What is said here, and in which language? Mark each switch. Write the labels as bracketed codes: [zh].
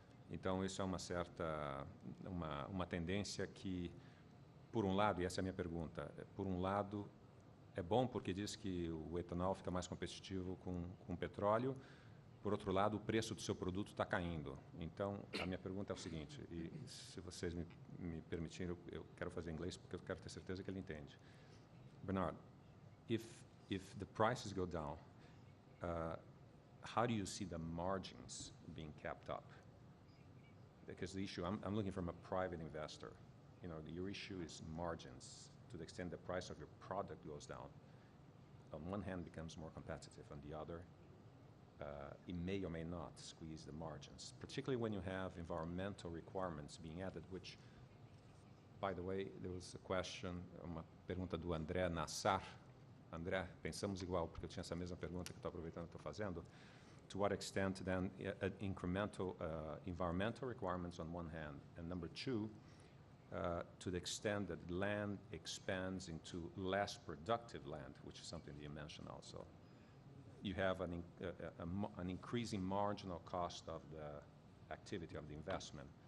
[pt] Então, isso é uma tendência que, por um lado, e essa é a minha pergunta, por um lado, é bom porque diz que o etanol fica mais competitivo com o petróleo, por outro lado, o preço do seu produto está caindo. Então, a minha pergunta é o seguinte, e se vocês me permitirem, eu quero fazer em inglês porque eu quero ter certeza que ele entende. [en] Bernard, if the prices go down, how do you see the margins being kept up? Because the issue, I'm looking from a private investor. You know, your issue is margins. To the extent the price of your product goes down, on one hand becomes more competitive, on the other, it may or may not squeeze the margins, particularly when you have environmental requirements being added, which, by the way, there was a question, [pt] uma pergunta do André Nassar. André, pensamos igual, porque eu tinha essa mesma pergunta que estou aproveitando e estou fazendo. [en] To what extent, then, incremental environmental requirements on one hand, and number two, to the extent that land expands into less productive land, which is something that you mentioned also. You have an increasing marginal cost of the activity of the investment.